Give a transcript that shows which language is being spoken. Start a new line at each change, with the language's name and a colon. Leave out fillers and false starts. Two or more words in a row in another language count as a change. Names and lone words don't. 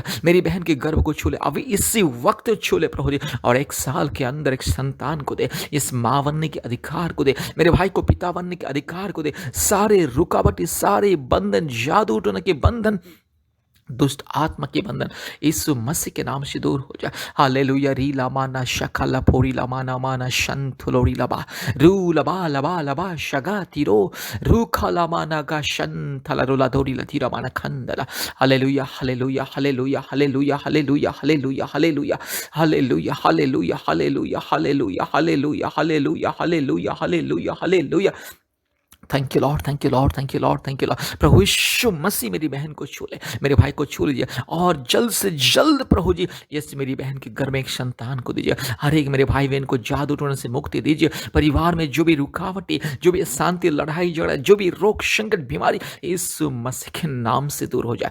Hindi: मेरी बहन के गर्भ को छू ले, अभी इसी वक्त छू ले प्रभु जी, और 1 साल के अंदर एक संतान को दे, इस माँ बनने के अधिकार को दे, मेरे भाई को पिता बनने के अधिकार को दे। सारे रुकावट, सारे बंधन, जादू टोना के बंधन, दुष्ट आत्मा के बंधन यीशु मसीह के नाम से दूर हो जाए। हालेलुया। री लामाना शकाला फोरी लामाना माना शंथुलोरी लबा रू लबा लबा लबा शगा तिरो रू खलामाना गा शंथला रोला दोरी लतीरा माना खंदला। हालेलुया हालेलुया हालेलुया हालेलुया हालेलुया हालेलुया हालेलुया हालेलुया हालेलुया हालेलुया हालेलुया हालेलुया हालेलुया हालेलुया हालेलुया हालेलुया।
English: Thank you Lord, thank you Lord, thank you Lord, thank you Lord.
Hindi: प्रभु यीशु मसीह मेरी बहन को छू ले, मेरे भाई को छू लीजिए, और जल्द से जल्द प्रभु जी यस मेरी बहन के घर में एक संतान को दीजिए। हर एक मेरे भाई बहन को जादू टोने से मुक्ति दीजिए। परिवार में जो भी रुकावटें, जो भी शांति, लड़ाई झगड़ा, जो भी रोग संकट बीमारी, यीशु मसीह के नाम से दूर हो जाए।